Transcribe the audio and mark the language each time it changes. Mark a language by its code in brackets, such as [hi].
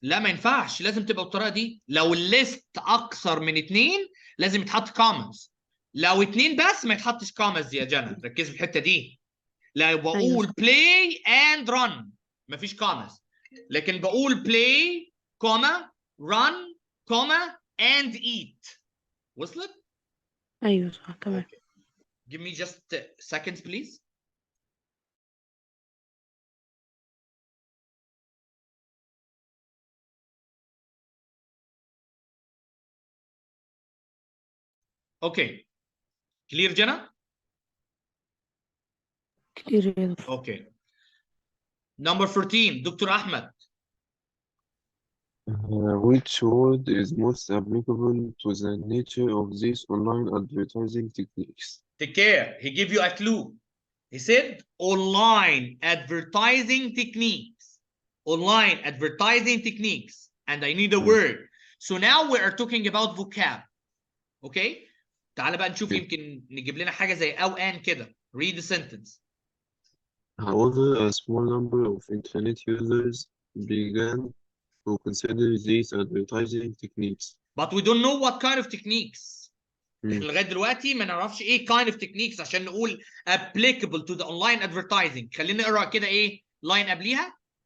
[ar] لا، ما ينفعش، لازم تبقى بالطريقه دي. لو الليست اكثر من 2 لازم يتحط كوماز، لو 2 بس ما يتحطش كوماز يا جنى. ركزي في الحته دي. لا بقول أيوة. بلاي اند رن مفيش كوماز، لكن بقول بلاي كوما رن كوما اند ايت. وصلت؟ أيوة صح تمام. [en] Okay. Give me just seconds, please. Okay. Clear, Jenna? [ar] كتير يا دكتور. [en] Okay. Number 14, Dr. Ahmed. Which word is most applicable to the nature of these online advertising techniques? Take care. He gave you a clue. He said online advertising techniques. Online advertising techniques. And I need a word. So now we are talking about vocab. Okay? [ar] تعال بقى نشوف يمكن نجيب لنا حاجة زي أو أن كده. [en] Read the sentence. However, a small number of internet users began to consider these advertising techniques. But we don't know what kind of techniques. [ar] احنا لغايه دلوقتي ما نعرفش ايه [en] kind of techniques [ar] عشان نقول [en] applicable to the online advertising. [ar] خلينا نقرا كده ايه لاين قبليها.